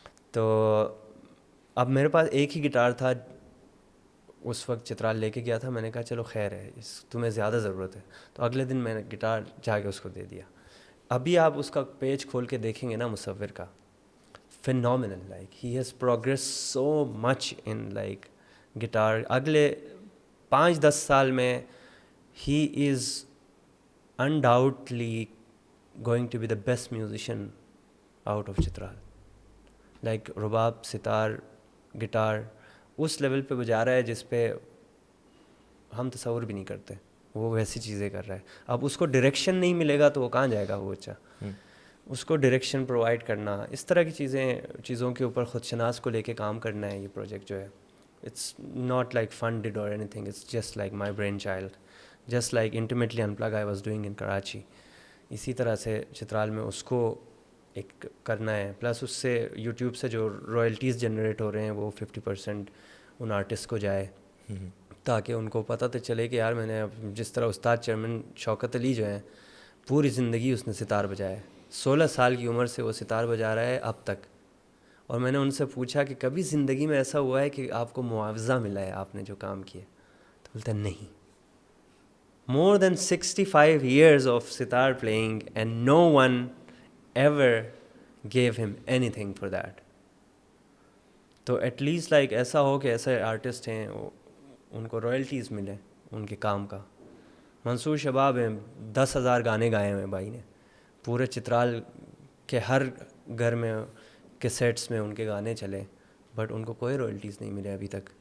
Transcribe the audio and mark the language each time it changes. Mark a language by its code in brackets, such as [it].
[ur] تو اب میرے پاس ایک ہی گٹار تھا, اس وقت چترال لے کے گیا تھا. میں نے کہا چلو خیر ہے, تمہیں زیادہ ضرورت ہے. تو اگلے دن میں نے گٹار جا کے اس کو دے دیا. ابھی آپ اس کا پیج کھول کے دیکھیں گے نا مصور کا, [en] phenomenal, like he has progressed so much in like guitar. [ur] اگلے 5-10 سال میں [en] he is undoubtedly going to be the best musician out of Chitral. [ur] like Rabab, Sattar, guitar اس level پہ بجا رہا ہے جس پہ ہم تصور بھی نہیں کرتے. وہ ویسی چیزیں کر رہا ہے. اب اس کو ڈائریکشن نہیں ملے گا تو وہ کہاں جائے گا وہ بچہ. اس کو ڈائریکشن پرووائڈ کرنا, اس طرح کی چیزوں کے اوپر خود شناس کو لے کے کام کرنا ہے. یہ پروجیکٹ جو ہے, [en] It's not like funded or anything, it's just like my brainchild, just like intimately unplugged I was doing in Karachi. [ur] اسی طرح سے چترال میں اس کو ایک کرنا ہے. پلس اس سے یوٹیوب سے جو رائلٹیز جنریٹ ہو رہے ہیں وہ 50% ان آرٹسٹ کو جائے, تاکہ ان کو پتہ تو چلے کہ یار میں نے جس طرح استاد چیئرمین شوکت علی جو ہیں, پوری زندگی اس نے ستار بجایا ہے. 16 سال کی عمر سے وہ ستار بجا رہا ہے اب تک. اور میں نے ان سے پوچھا کہ کبھی زندگی میں ایسا ہوا ہے کہ آپ کو معاوضہ ملا ہے آپ نے جو کام کیے؟ تو بولتا ہے نہیں. [en] more than 65 years of sitar playing and no one ever gave him anything for that. [ur] تو [en] at least like [ur] ایسا ہو کہ ایسے آرٹسٹ ہیں ان کو رائلٹیز ملے ان کے کام کا. منصور شباب ہیں, 10,000 گانے گائے ہوئے بھائی نے, پورے چترال کے ہر گھر میں کیسیٹس میں ان کے گانے چلے, بٹ ان کو کوئی رائلٹیز نہیں ملے ابھی تک.